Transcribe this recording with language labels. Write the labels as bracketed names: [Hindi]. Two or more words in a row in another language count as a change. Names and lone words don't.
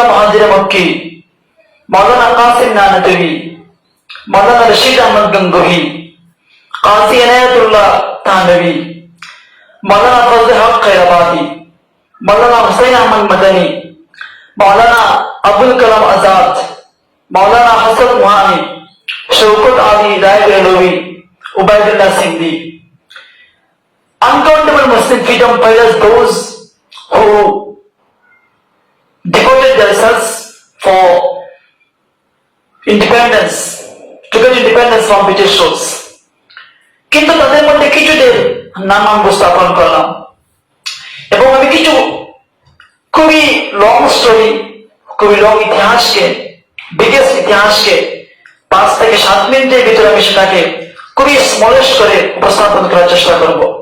[English] महाजिर मक्की, मौलाना कासिम नानतवी, मौलाना रशीद अहमद गंगोही, काजी इनायतुल्लाह थानवी, मौलाना फजल हक खैराबादी, मौलाना हुसैन अहमद मदनी, मौलाना अबुल कलाम आजाद, मौलाना हसन मुहानी, शौकत अली राय बेलवी, उबैदुल्लाह सिंधी। Uncountable Muslim freedom fighters, those who devoted themselves for independence, to get independence from British rules. [Bangla] কিন্তু তাদের মধ্যে কিছুদের নাম আমি উপস্থাপন করলাম এবং আমি কিছু খুবই [English] long story, [Bangla] খুবই লং ইতিহাসকে, বিগেস্ট ইতিহাসকে 5 থেকে 7 মিনিটের ভিতরে আমি সেটাকে খুবই স্মলেস্ট করে উপস্থাপন করার চেষ্টা করব।